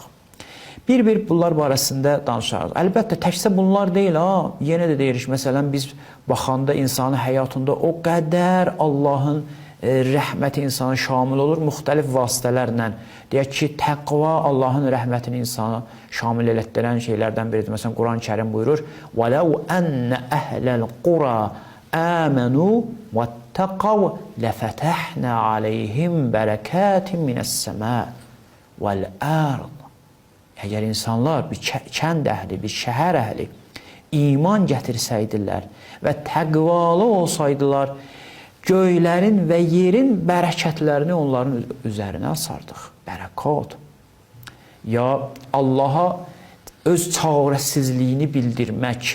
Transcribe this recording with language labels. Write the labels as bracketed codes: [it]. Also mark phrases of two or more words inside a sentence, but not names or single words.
[az] Bir bunlar barəsində danışarıq. Əlbəttə, təkcə bunlar deyil, yenə də deyirik, məsələn, biz baxanda insanın həyatında o qədər Allahın rəhməti insana şamil olur, müxtəlif vasitələrlə. Deyək ki, təqva Allahın rəhmətini insana şamil elətdirən şeylərdən biridir. Məsələn, Quran-ı Kərim buyurur, [ar] وَلَوْ أَنَّ أَهْلَ الْقُرَى آمَنُوا وَاتَّقَوْا لَفَتَحْنَا عَلَيْهِمْ بَرَكَاتٍ مِنَ السَّمَاءِ وَالْأَرْضِ. [az] Əgər insanlar, bir kənd əhli, bir şəhər əhli iman gətirsəydilər və təqvalı olsaydılar, göylərin və yerin bərəkətlərini onların üzərinə asardıq. Bərəkat. Ya Allaha öz çarəsizliyini bildirmək.